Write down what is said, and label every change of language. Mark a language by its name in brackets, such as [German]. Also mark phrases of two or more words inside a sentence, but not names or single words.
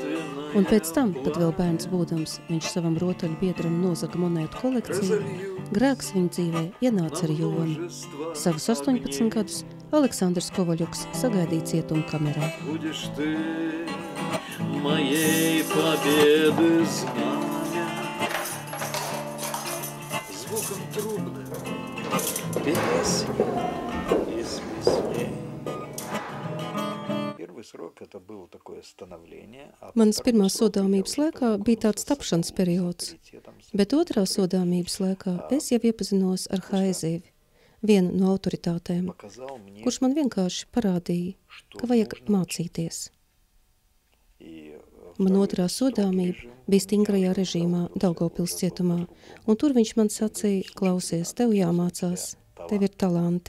[Latvian] Un pēc tam, kad vēl bērns būdams, viņš savam rotaļu biedram nozaga monētu kolekciju, grēks viņa dzīvē ienāca ar Jonu. Savus 18 gadus Aleksandrs Kovaļuks sagaidīja cietuma kamerā. [Russian] Моей победы знамя, звуком трубных песен из песней. Первый срок это было такое становление. [Latvian] Manas pirmās sodāmības laikā bija tāds tapšanas periods, bet otrā sodāmības laikā es jau iepazinos ar Haizivi, vienu no autoritātēm, kurš man vienkārši parādīja, ka vajag mācīties. Man otrā sodāmība bija stingrajā režīmā Daugavpils cietumā, un tur viņš man sacīja, klausies, tev jāmācās, tev ir talanti.